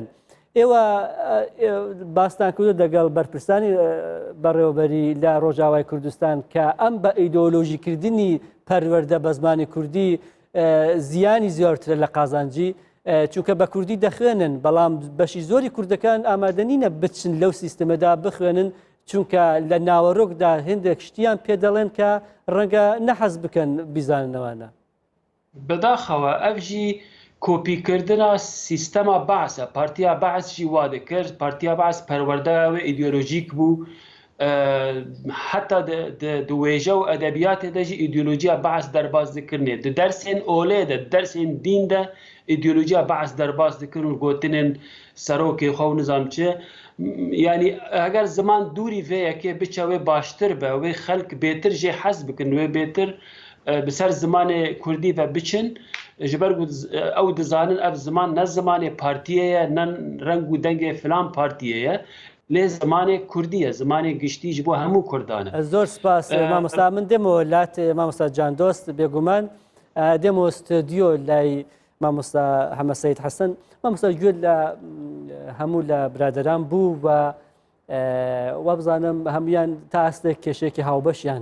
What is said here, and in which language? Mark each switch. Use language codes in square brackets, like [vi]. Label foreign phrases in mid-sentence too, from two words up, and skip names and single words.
[ckb] ئێوە باستان کردو دەگەڵ بەرپرسانی بەڕێوەبەری لە ڕۆژئاوای کوردستان کە ئەم بە ئەیدۆلۆژیکردنی پەروەردە بە زمانی کوردی زیانی زیاترە لە قازانجی چونکە بە کوردی دەخوێنن بەڵام بەشی زۆری کوردەکان ئامادەنینە بچن لەو سیستەمەدا بخوێنن چونکە لە ناوەڕۆکدا هێندێک شتیان پێ دەڵێن کە ڕەنگە نەحەز بکەن بیزاننەوەانە. [ku] بەداخەوە ئەو ژی کۆپیکردنا سیستەما بەعسە پارتیا بەعس jî wa dikir partiya بەعس پەروەردە ve ئیدیۆلۆژیک bû heta di wêje û edebiyatê de jî îdîolojiya بەعس derbas dikirine di dersên olê de dersên dîn de îdîolojiya بەعس derbas dikin û gotinên serokê xwe û nizam çi yani eger ziman dûrî vê yekê biçe wê baştir be wê xelk bêtir jê hez bikin wê bêtir bi ser zimanê Kurdî ve biçin جبر او دزانن اف زمان نه زمان پارتیه نه رنگ و دنگ فلان پارتیه لی زمان کردیه زمان گشتی جبو همو کردانه [ckb] زۆر سپاس مامۆستا من دێمەوە لات مامۆستا جان دۆست بێگومان دێمەوە ستۆدیۆ لای مامۆستا حەمەد سەید حەسەن مامۆستا گوێ لە هەموو لە برادەران بوو و وابزانم هەمویان تا ئەستێک کێشێکی هاوبەشیان